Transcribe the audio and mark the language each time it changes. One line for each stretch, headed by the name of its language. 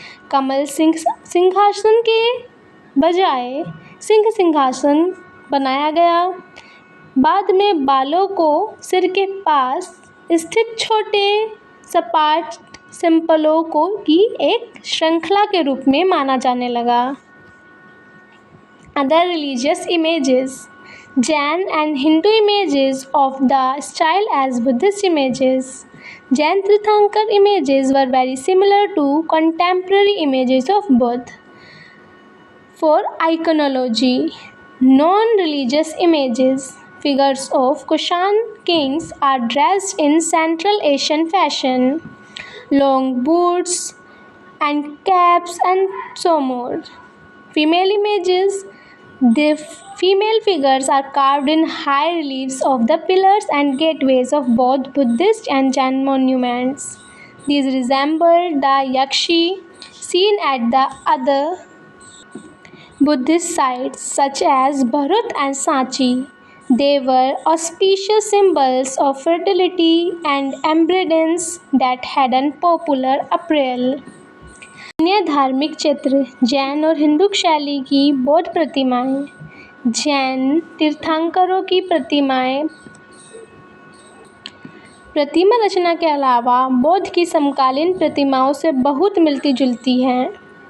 Hindi: कमल सिंहासन के बजाय सिंह सिंहासन बनाया गया। बाद में बालों को सिर के पास स्थित छोटे सपाट सिंपलों को की एक श्रृंखला के रूप में माना जाने लगा।
English: Other religious images: Jain and Hindu images of the style as Buddhist images. Jain Tirthankar images were very similar to contemporary images of Buddha. For iconology: non-religious images. Figures of Kushan kings are dressed in Central Asian fashion, long boots and caps and so more. Female images: the female figures are carved in high reliefs of the pillars and gateways of both Buddhist and Jain monuments. These resemble the yakshi seen at the other Buddhist sites such as Bharut and Sanchi. They were auspicious symbols of fertility and abundance that had an popular apparel.
Hindi: अन्य धार्मिक चित्र: जैन और हिंदू शैली की बौद्ध प्रतिमाएं। जैन तीर्थंकरों की प्रतिमा रचना के अलावा बौद्ध की समकालीन प्रतिमाओं से बहुत मिलती जुलती हैं।